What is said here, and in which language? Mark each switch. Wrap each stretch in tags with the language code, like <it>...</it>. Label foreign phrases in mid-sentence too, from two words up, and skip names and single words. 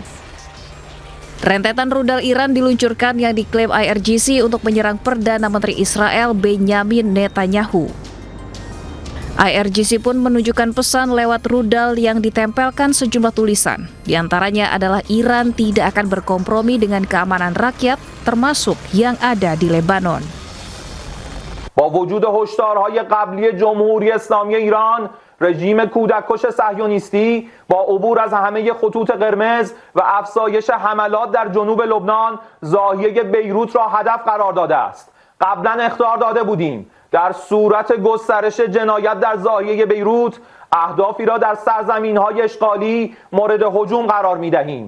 <id>Rentetan rudal Iran diluncurkan yang diklaim IRGC untuk menyerang Perdana Menteri Israel Benjamin Netanyahu. IRGC pun menunjukkan pesan lewat rudal yang ditempelkan sejumlah tulisan. Di antaranya adalah Iran tidak akan berkompromi dengan keamanan rakyat, termasuk yang ada di Lebanon.</id> <fa>با وجود هشدارهای قبلی جمهوری اسلامی ایران، رژیم کودککش صهیونیستی با عبور از همه خطوط قرمز و افزایش حملات در جنوب لبنان زاویه بیروت را هدف قرار داده است. قبلا اخطار داده بودیم در صورت گسترش جنایت در زاویه بیروت اهدافی را در سرزمین‌های اشغالی مورد هجوم قرار می‌دهیم.</fa>